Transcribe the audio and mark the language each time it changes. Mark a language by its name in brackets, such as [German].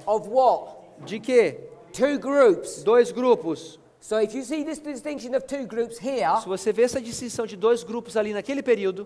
[English] of what? [Portuguese] De quê? [English] Two groups. [Portuguese] 2 grupos. [English] So if you see this distinction of two groups here, [Portuguese] Se você vê essa distinção de 2 grupos ali naquele período,